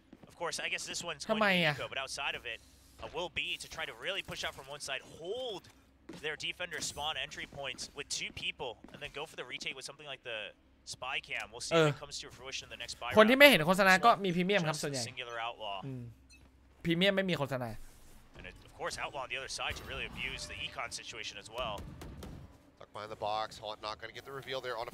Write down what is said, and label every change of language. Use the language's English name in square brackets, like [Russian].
[English] Of course, I guess this one's going to be Eco, but outside of it, will be to try to really push out from one side, hold their defender spawn entry points with 2 people, and then go for the retake with something like the spy cam. We'll see if it comes to fruition in the next buy round. [Thai] คนที่ไม่เห็นโฆษณาก็มีพรีเมียมครับส่วนใหญ่พรีเมียมไม่มีโฆษณา [English] And of course, Outlaw on the other side to really abuse the econ situation as well. Tuck behind the box, Haunt not going to get the reveal there on a